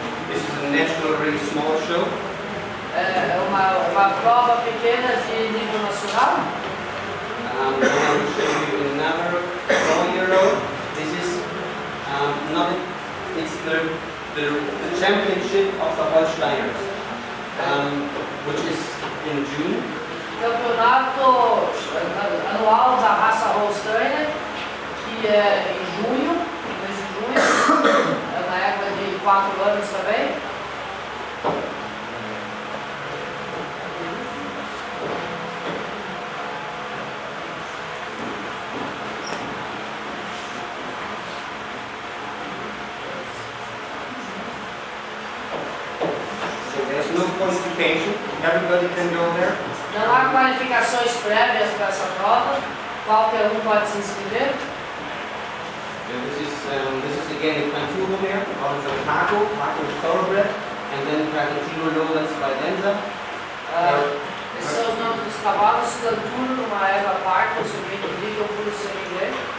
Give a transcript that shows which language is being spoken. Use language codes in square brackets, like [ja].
[en] This is a national really small show. [pt] É uma prova pequena de nível nacional. [en] I will show you another 4-year-old. This is it's the championship of the Holsteiners, which is in June. [pt] Campeonato anual da raça Holsteiner, que é em junho, mês de junho, é uma égua de 4 anos também. [en] There's no qualification, everybody can go there. [pt] Não há qualificações prévias para essa prova, qualquer pode se inscrever. [en] This is again a Canturo mare, out of the Paco is thoroughbred, and then Canturo Lowlands by Denza. [pt] Esses são os nomes dos cavalos, Canturo, uma égua parca, sobrevivível por ser inglês.